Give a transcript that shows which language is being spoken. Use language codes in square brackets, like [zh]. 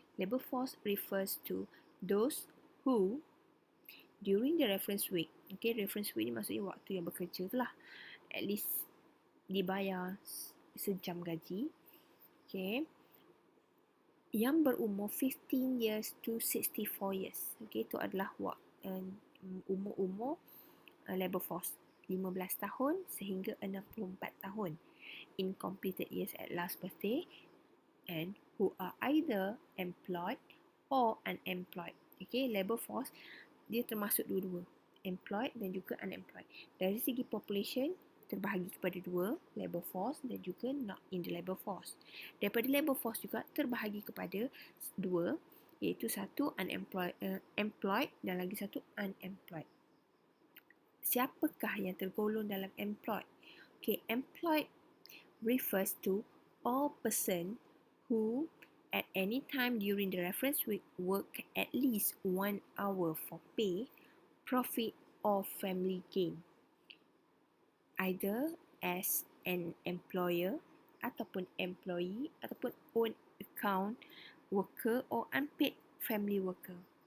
[en] Labour force refers to those who during the reference week. [ms] Reference week ni maksudnya waktu yang bekerja tu lah. [en] At least [ms] dibayar sejam gaji. Yang berumur [en] 15 years to 64 years. [ms] Itu adalah umur labour force. 15 tahun sehingga 64 tahun. [en] In completed years at last birthday, and who are either employed or unemployed. [ms] Labour force dia termasuk dua-dua, employed dan juga unemployed. Dari segi population terbahagi kepada dua, labour force dan juga not in the labour force. Daripada labour force juga terbahagi kepada dua, iaitu satu employed dan lagi satu unemployed. Siapakah yang tergolong dalam employed? [en] Employed refers to all person who at any time during the reference week work at least 1 hour for pay, profit or family gain, either as an employer ataupun employee ataupun own account worker or unpaid family worker.